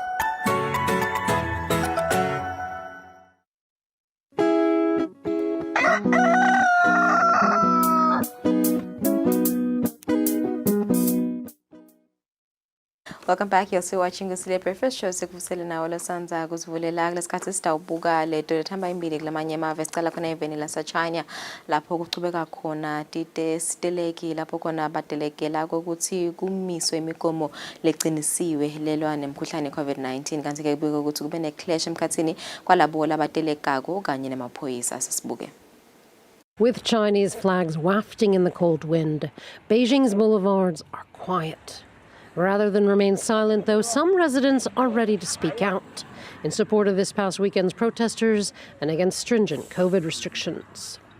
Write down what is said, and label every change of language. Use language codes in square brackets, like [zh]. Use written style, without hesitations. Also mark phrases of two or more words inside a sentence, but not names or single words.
[en] Welcome back. You're still watching Kusile Breakfast Show. [ss] Sikusele nawo lesanza kuzivulela kulesikhathi sitawubuka leto lethamba imbili kulamanye amave sicala khona eveni laseChina lapho kuchubeka khona siteleki lapho khona badelegela ukuthi kumiswe imigomo leqinisiwe lelwa nemkhuhlane COVID-19 kanti ke kubika ukuthi kube neclash emkhathini kwalabo labadelegako kanye nemaphoyisa. Sisibuke. [en] With Chinese flags wafting in the cold wind, Beijing's boulevards are quiet. Rather than remain silent, though, some residents are ready to speak out in support of this past weekend's protesters and against stringent COVID restrictions.